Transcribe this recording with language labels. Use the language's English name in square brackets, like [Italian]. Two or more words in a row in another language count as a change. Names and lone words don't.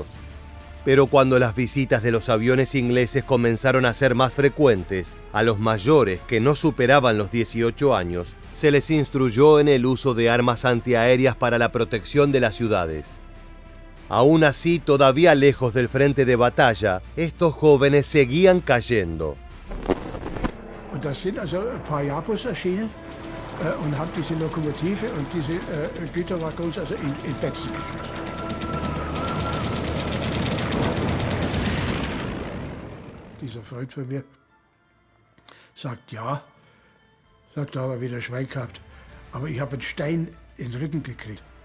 [Spanish] Pero cuando las visitas de los aviones ingleses comenzaron a ser más frecuentes, a los mayores que no superaban los 18 años, se les instruyó en el uso de armas antiaéreas para la protección de las ciudades. Aún así, todavía lejos del frente de batalla, estos jóvenes seguían cayendo. [German] Und da sind also ein paar Jabos erschienen und haben diese Lokomotive und diese Güterwaggons also in Fetzen geschmissen. Dieser Freund von mir sagt ja, sagt, da haben wir wieder Schwein gehabt, aber ich habe einen Stein in den Rücken gekriegt.